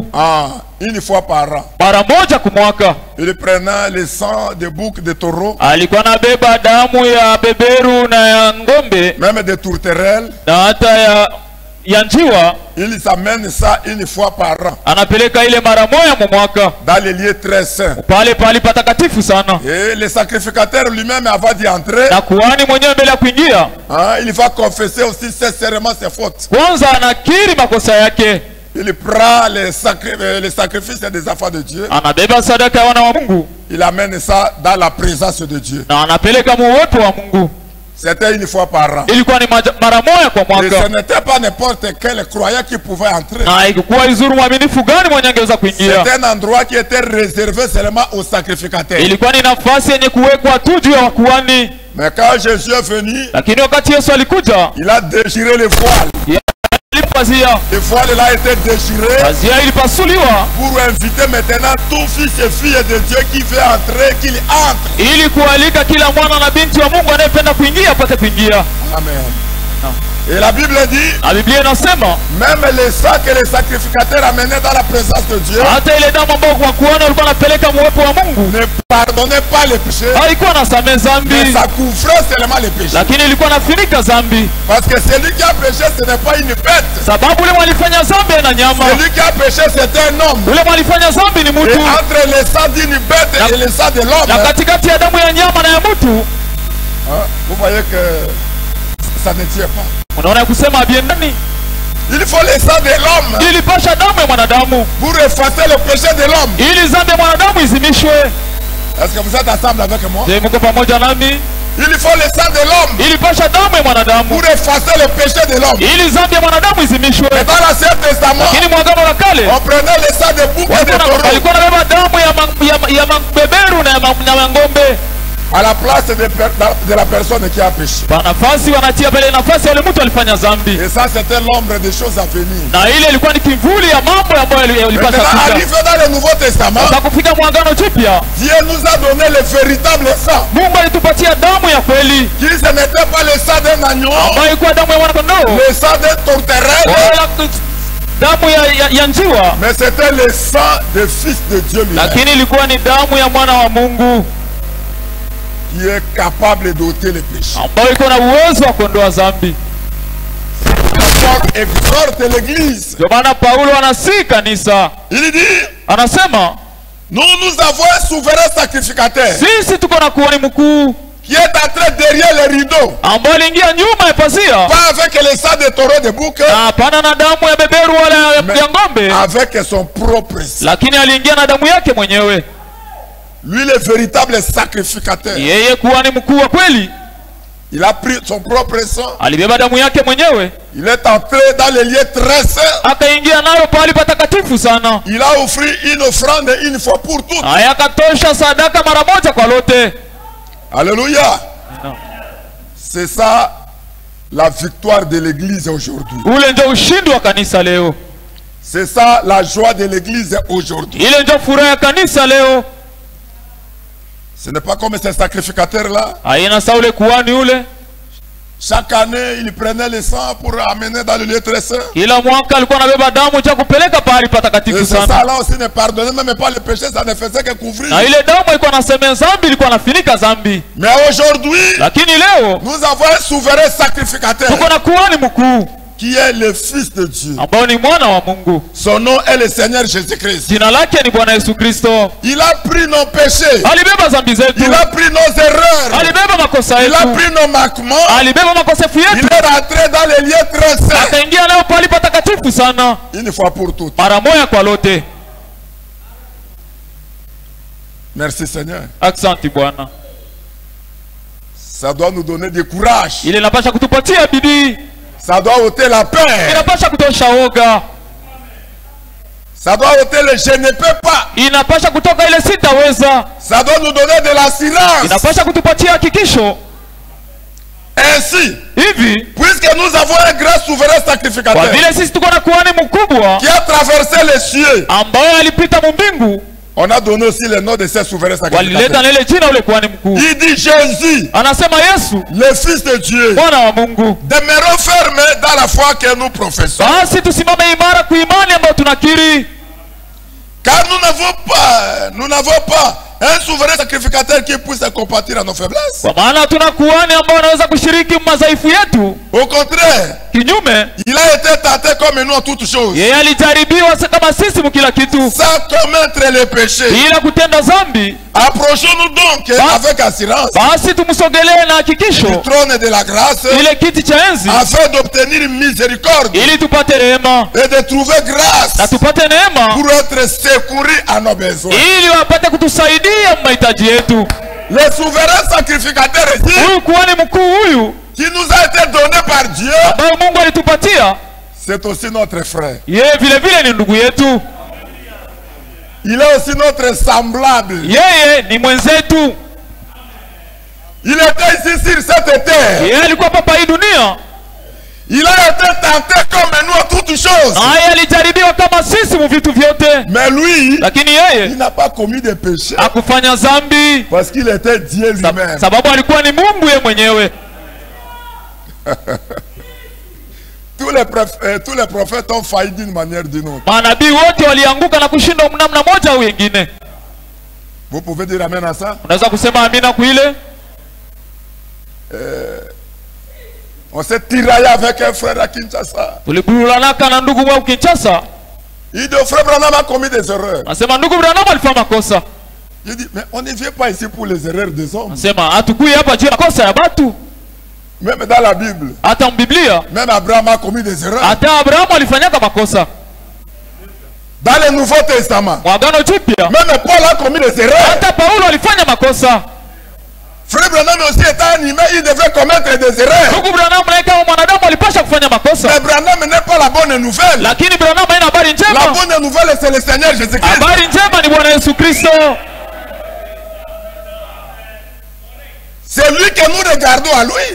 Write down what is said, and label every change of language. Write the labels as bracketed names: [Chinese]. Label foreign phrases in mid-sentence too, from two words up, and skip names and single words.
[French] Une fois par an. [Swahili] mara moja kwa mwaka. [French] Il prenait le sang de boucs, de taureaux, [Swahili] Alikuwa anabeba damu ya beberu na ya ngombe [French] même des tourterelles. [Swahili] na hata ya njiwa, [French] Ils amènent ça une fois par an [Swahili] anapeleka ile mara moja mu mwaka [French] dans les lieux très saints. [Swahili] pale pale patakatifu sana, [French] Et le sacrificateur lui-même, avant d'y entrer, [Swahili] na kuhani mwenyewe mbele ya kuingia [French] il va confesser aussi sincèrement ses fautes. [Swahili] kwanza anakiri makosa yake, [French] Il prend les sacrifices des enfants de Dieu. [Swahili] anabeba sadaka ya wana wa Mungu [French] Il amène ça dans la présence de Dieu. [Swahili] na anapeleka mu uwepo wa Mungu. [French] C'était une fois par an. [Swahili] Ilikuwa ni mara moja kwa [French] Et [Swahili] mwaka, [French] ce n'était pas n'importe quel croyant qui pouvait entrer. [Swahili] na ilikuwa izuru mwaminifu gani mwenye angeweza kuingia. [French] C'était un endroit qui était réservé seulement aux sacrificateurs. [Swahili] Ilikuwa ni nafasi yenye kuwekwa tu juu ya wakuhani, [French] Mais quand Jésus est venu, [Swahili] lakini wakati Yesu alikuja, [French] il a déchiré le voile. [Swahili] pazia [French] Le voile il a été déchiré [Swahili] pazia ilipasuliwa [French] pour inviter maintenant tout fils et fille de Dieu qui veut entrer, qu'il entre. [Swahili] ili kualika kila mwana na binti wa Mungu anayependa kuingia apate kuingia. [French] Amen. Et la Bible dit, [Swahili] Na Biblia inasema [French] même les sang que les sacrificateurs amenaient dans la présence de Dieu [Swahili] hata ile damu ambayo wakuhani walikuwa wanapeleka muwepo wa Mungu [French] ne pardonnait pas les péchés, [Swahili] haikuwa nasamehe [French] mais [Swahili] dhambi, [French] ça couvrait seulement les péchés. [Swahili] lakini ilikuwa nafinika dhambi, [French] Parce que celui qui a péché, ce n'est pas une bête. [Swahili] sababu ule mwalifanya dhambi na nyama, [French] Celui qui a péché, c'est un homme. [Swahili] ule mwalifanya dhambi ni [French] Et [Swahili] mtu, [French] entre le sang d'une bête et le sang de [Swahili] na [French] l'homme, [Swahili] katikati ya damu ya nyama na ya mtu, [French] vous voyez que ça ne tient pas. [Swahili] unaona kusema abiendani, [French] Il faut le sang de l'homme [Swahili] ilipasha damu ya mwanadamu [French] pour effacer le péché de l'homme. [Swahili] ili dhambi ya mwanadamu izimishwe. [French] Est-ce que vous êtes ensemble avec moi? [Swahili] Je, mko pamoja nami? [French] Il faut le sang de l'homme [Swahili] Ilipasha damu ya mwanadamu [French] pour effacer le péché de l'homme. [Swahili] ili dhambi ya mwanadamu izimishwe. [French] Et dans l'Ancien Testament, [Swahili] Lakini mwagano la kale [French] on prenait le sang de bouc et de taureau [Swahili] walikuwa nabeba damu ya mabeberu na ya ngombe, [French] à la place de la personne qui a péché. [Swahili] kwa nafasi wanatia pale nafasi ya yule mtu alifanya dhambi, [French] Et ça, c'était l'ombre des choses à venir. [Swahili] na ile ilikuwa ni kivuli ya mambo ambayo yalipasha [French] Maintenant, [Swahili] kuja. [French] arrivé dans le Nouveau Testament, [Swahili] Sasa kufika mwagano jipya, [French] Dieu nous a donné le véritable sang. [Swahili] Mungu alitupatia damu ya kweli [French] Qui ce n'était pas le sang d'un agneau, [Swahili] ambayo ilikuwa damu ya mwanakondoo [French] le sang d'un tourterelle, [Swahili] wala damu ya njiwa, [French] mais c'était le sang du Fils de Dieu lui-même, [Swahili] lakini ilikuwa ni damu ya mwana wa Mungu [French] qui est capable d'ôter les péchés. [Swahili] ambayo iko na uwezo wa kuondoa dhambi. [French] Paul exhorte l'église. [Swahili] Ndio maana Paulo anasi kanisa, [French] Il dit, [Swahili] anasema [French] nous avons un souverain sacrificateur [Swahili] sisi tuko na kuhani mkuu [French] qui est entré derrière les rideaux, [Swahili] ambaye aliingia nyuma ya pazia, [French] pas avec le sang de taureau de bouc, [Swahili] na hapana na damu ya beberu wala ya ngombe, [French] avec son propre sang. [Swahili] lakini aliingia na damu yake mwenyewe. [French] Lui, le véritable sacrificateur. [Swahili] Yeye kuhani mkuu wa kweli. [French] Il a pris son propre sang. [Swahili] alibeba damu yake mwenyewe, [French] Il est entré dans les lieux très saints. [Swahili] akaingia nayo pahali patakatifu sana. [French] Il a offert une offrande une fois pour toutes. [Swahili] Haya, akatosha sadaka mara moja kwa lote. [French] Alléluia. C'est ça la victoire de l'église aujourd'hui. [Swahili] Ule ndio ushindi wa kanisa leo. [French] C'est ça la joie de l'église aujourd'hui. [Swahili] Ile ndio furaha ya kanisa leo. [French] Ce n'est pas comme ces sacrificateurs-là. [Swahili] Haina saule kuhani ule, [French] Chaque année, il prenait le sang pour amener dans le lieu très saint. [Swahili] kila mwaka alikuwa anabeba damu cha kupeleka pahali [French] Et [Swahili] patakatifu [French] c'est [Swahili] sana. [French] ça là aussi ne pardonnait même pas le péché, ça ne faisait que couvrir. [Swahili] Na ile damu ilikuwa nasemea zambi, ilikuwa nafinika zambi. [French] Mais aujourd'hui, [Swahili] Lakini leo [French] nous avons un souverain sacrificateur [Swahili] tuko na kuhani mkuu [French] qui est le Fils de Dieu. [Swahili] ambao ni mwana wa Mungu. [French] Son nom est le Seigneur Jésus-Christ. [Swahili] Jina lake ni Bwana Yesu Kristo. [French] Il a pris nos péchés. [Swahili] Alibeba zambi zetu, [French] Il a pris nos erreurs. [Swahili] alibeba makosa [French] Il a [Swahili] yetu, [French] pris nos manquements. [Swahili] alibeba makosefu [French] Il [Swahili] yetu, [French] est rentré dans les lieux très saints. [Swahili] akaingia leo pahali patakatifu sana, [French] Une fois pour toutes. [Swahili] mara moja kwa lote. [French] Merci Seigneur. [Swahili] Asante Bwana. [French] Ça doit nous donner du courage. [Swahili] Ile inapasha kutupatia bidii, [French] Ça doit ôter la peur. [Swahili] inapasha kutosha oga, [French] Ça doit ôter le je ne peux pas. [Swahili] inapasha kutoka ile sitaweza, [French] Ça doit nous donner de l'assurance. [Swahili] inapasha kutupatia hakikisho. [French] Ainsi, [Swahili] Hivi [French] puisque nous avons un grand souverain [Swahili] kwa [French] sacrificateur [Swahili] vile sisi tuko na kuhani mkubwa [French] qui a traversé les cieux, [Swahili] ambaye alipita mumbingu, [French] on a donné aussi le nom de ce souverain [Swahili] walileta [French] sacrificateur. [Swahili] na ile jina ule kuhani mkuu. [French] Il dit Jésus, [Swahili] Anasema Yesu [French] le Fils de Dieu. [Swahili] mwana wa Mungu. [French] Demeurons fermes dans la foi que nous professons. [Swahili] Basi tusimame imara kwa imani ambayo tunakiri, [French] Car nous n'avons pas un souverain sacrificateur qui puisse compatir à nos faiblesses. [Swahili] kwa maana hatuna kuhani ambao anaweza kushiriki madhaifu yetu. [French] Au contraire, [Swahili] Kinyume, [French] il a été tenté comme nous en toutes choses, [Swahili] yeye alijaribiwa kama sisi mkila kitu, [French] sans commettre les péchés. [Swahili] bila kutenda dhambi. [French] Approchons-nous donc avec assurance [Swahili] Basi tumsogelee na [French] du [Swahili] hakikisho [French] trône de la grâce [Swahili] ile kiti cha enzi, [French] afin d'obtenir miséricorde [Swahili] ili tupate rehema [French] et de trouver [Swahili] na [French] grâce [Swahili] tupate neema, [French] pour être secourus à nos besoins. [Swahili] ili wapate kutusaidia mahitaji yetu. [French] Le souverain sacrificateur ici, [Swahili] Huyu kuhani mkuu huyu [French] qui nous a été donné par Dieu, [Swahili] ambayo Mungu alitupatia, [French] c'est aussi notre frère. [Swahili] yeye vile vile ni ndugu yetu, [French] Il est aussi notre semblable. [Swahili] yeye ni mwenzetu. [French] Il était ici sur cette terre. [Swahili] Yeye alikuwa papa hii dunia, [French] Il a été tenté comme nous en toutes choses. [Swahili] naye alijaribiwa kama sisi mu vitu vyote, [French] Mais lui, [Swahili] lakini yeye [French] il n'a pas commis de péché [Swahili] hakufanya dhambi [French] parce qu'il était Dieu lui-même. [Swahili] sababu alikuwa ni Mungu yeye mwenyewe. [French] Tous les prophètes ont failli d'une manière ou d'une autre. [Swahili] Manabii wote walianguka na kushindwa namna moja au wengine. [French] Vous pouvez dire amen à ça? [Swahili] Unaweza kusema amina kuile? [French] On s'est tiraillé avec un frère à Kinshasa. [Swahili] Tuliburulanaka na ndugu wa Kinshasa. [French] Il dit, frère Branham a commis des erreurs. [Swahili] Nasema ndugu Branham alifanya makosa. [French] Il dit, mais on ne vient pas ici pour les erreurs des hommes. [Swahili] Nasema hatukui hapa juu ya makosa ya watu. [French] Même dans la Bible, [Swahili] Hata mbiblia, [French] même Abraham a commis des erreurs. [Swahili] hata Abrahamu alifanyaka makosa. [French] Dans le Nouveau Testament, [Swahili] Mwagano Jipya, [French] même Paul a commis des erreurs. [Swahili] hata Paulo alifanya makosa. [French] Frère Branham aussi était animé, il devait commettre des erreurs. [Swahili] Ndugu Branham naye kama mwanadamu alipasha kufanya makosa. [French] Mais Branham n'est pas la bonne nouvelle. [Swahili] Lakini Branham haina habari [French] La [Swahili] njema. [French] bonne nouvelle, c'est le Seigneur Jésus-Christ. [Swahili] Habari njema ni Bwana Yesu Kristo. [French] C'est lui que nous regardons à lui.